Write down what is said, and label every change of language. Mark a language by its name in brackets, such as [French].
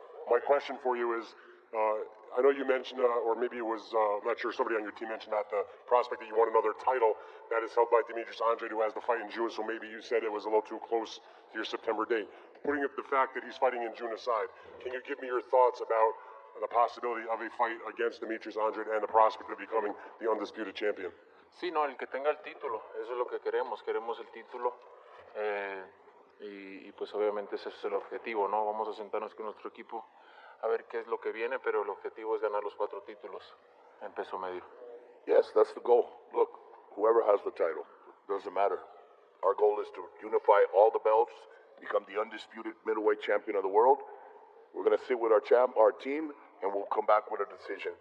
[English] My question for you is, I know you mentioned, or maybe it was, I'm not sure, somebody on your team mentioned that the prospect that you want another title that is held by Demetrius Andrade, who has the fight in June, so maybe you said it was a little too close to your September date. Putting up the fact that he's fighting in June aside, can you give me your thoughts about the possibility of a fight against Demetrius Andrade and the prospect of becoming the undisputed champion? [Spanish] Sí, no, el que tenga el título, eso es lo que queremos el título, y pues obviamente ese es el objetivo, ¿no? Vamos a sentarnos con nuestro equipo a ver qué es lo que viene, pero el objetivo es ganar los 4 títulos en peso medio. [English] Yes, that's the goal. Look, whoever has the title, doesn't matter. Our goal is to unify all the belts, become the undisputed middleweight champion of the world. We're going to sit with our team, and we'll come back with a decision.